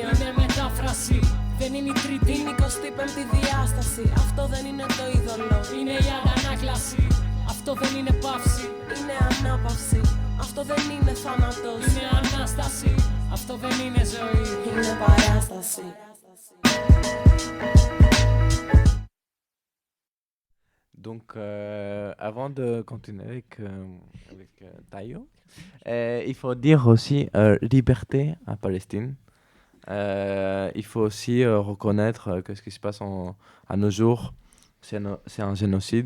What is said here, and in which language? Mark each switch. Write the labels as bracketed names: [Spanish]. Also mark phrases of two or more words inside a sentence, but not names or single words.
[Greek] είναι μετάφραση. Δεν είναι η τρίτη, είναι η 25η διάσταση. Αυτό δεν είναι το είδωλο, είναι η αντανάκλαση. Αυτό δεν είναι παύση, είναι ανάπαυση. Αυτό δεν είναι θάνατος, είναι ανάσταση. Αυτό δεν είναι ζωή, είναι παράσταση. [French] Donc, avant de continuer avec Tayo, il faut dire aussi liberté à Palestine. Il faut aussi reconnaître que ce qui se passe à nos jours, c'est un génocide.